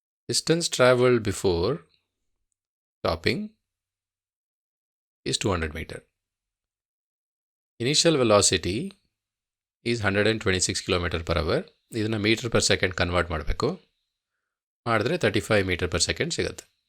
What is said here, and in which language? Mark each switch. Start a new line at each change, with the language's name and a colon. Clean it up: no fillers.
English: Distance travelled before stopping is 200 meter. Initial velocity is 126 km/h.
Kannada: ಇದನ್ನು metre per second convert ಮಾಡಬೇಕು. ಮಾಡಿದ್ರೆ 35 meter per second ಸಿಗುತ್ತೆ.